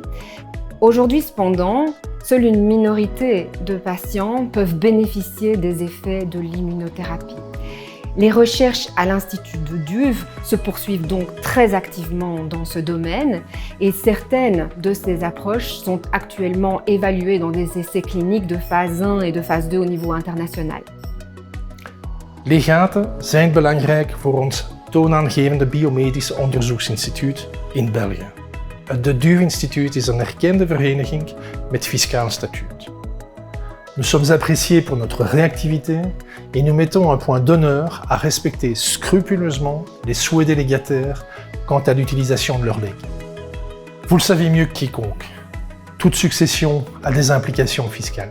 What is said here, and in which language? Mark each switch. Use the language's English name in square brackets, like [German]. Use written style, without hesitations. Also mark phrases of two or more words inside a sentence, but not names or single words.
[French] Aujourd'hui cependant, seule une minorité de patients peuvent bénéficier des effets de l'immunothérapie. Les recherches à l'Institut de Duve se poursuivent donc très activement dans ce domaine et certaines de ces approches sont actuellement évaluées dans des essais cliniques de phase 1 et de phase 2 au niveau international. [Dutch] Legaten zijn belangrijk voor ons toonaangevende biomedische onderzoeksinstituut in België. Het De Duve Instituut is een erkende vereniging met fiscaal statuut. [French] Nous sommes appréciés pour notre réactivité et nous mettons un point d'honneur à respecter scrupuleusement les souhaits des légataires quant à l'utilisation de leurs legs. Vous le savez mieux que quiconque, toute succession a des implications fiscales.